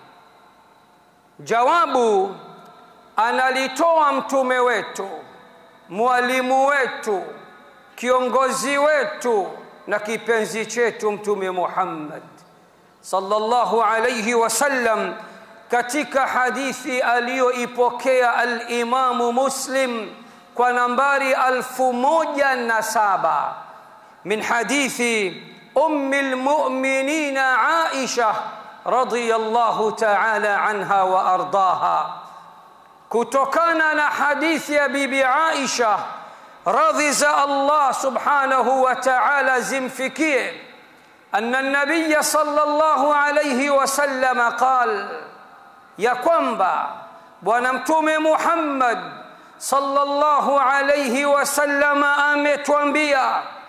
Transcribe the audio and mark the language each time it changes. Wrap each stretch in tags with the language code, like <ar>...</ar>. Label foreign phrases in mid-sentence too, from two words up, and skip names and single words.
<sw>Jawabu analitoa mtume wetu, mwalimu wetu, kiongozi wetu na kipenzi chetu Mtume Muhammad</sw> <ar>صلى الله عليه وسلم</ar> <sw>katika hadithi aliyoipokea al-Imamu Muslim kwa nambari</sw> <ar>1007 من حديث أم المؤمنين عائشة رضي الله تعالى عنها وأرضاها.</ar> <sw>Kutokana na hadithi ya bibi Aisha radhi za Allah</sw> <ar>سبحانه وتعالى</ar> <sw>zimfikie,</sw> <ar>أن النبي صلى الله عليه وسلم قال,</ar> <sw>ya kwamba bwana mtume Muhammad</sw> <ar>صلى الله عليه وسلم</ar> <sw>ametuambia,</sw>